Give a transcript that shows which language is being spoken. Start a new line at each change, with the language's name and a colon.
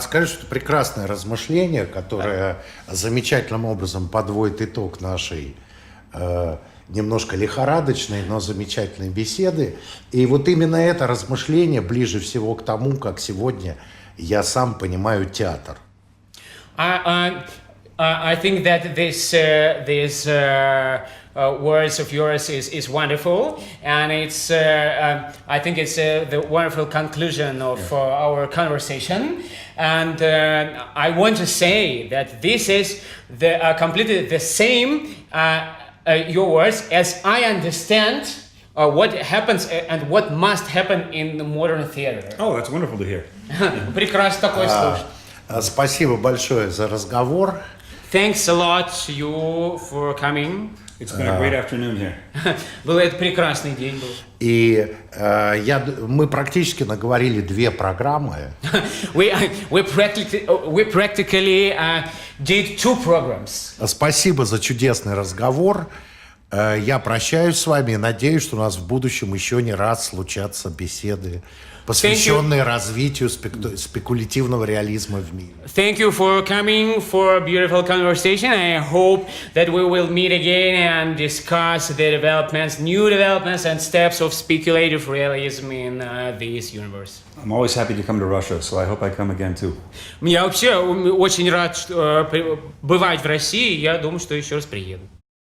Russian: Скажи, что это прекрасное размышление, которое замечательным образом подводит итог нашей немножко лихорадочной, но замечательной беседы. И вот именно это размышление ближе всего к тому, как сегодня я сам понимаю театр.
English: I think that these words of yours is wonderful, and it's I think it's the wonderful conclusion of our conversation. And I want to say that this is completely the same your words as I understand what happens and what must happen in the modern theater. Oh, that's wonderful to hear.
Russian: Прекрасно такое слушать. Спасибо большое за разговор.
English: Thanks a lot to you for coming. It's been a great afternoon here.
Russian: Был это прекрасный день был. И мы практически наговорили 2 программы.
English: We practically did 2 programs.
Russian: Спасибо за чудесный разговор. Я прощаюсь с вами и надеюсь, что у нас в будущем еще не раз случатся беседы посвященный развитию спекулятивного реализма в мире.
English: Thank you for coming for a beautiful conversation. I hope that we will meet again and discuss the developments, new developments and steps of speculative realism in this universe. I'm always happy to come to Russia, so I hope I come again too.
Russian: Я вообще очень рад бывать в России. Я думаю, что еще раз приеду.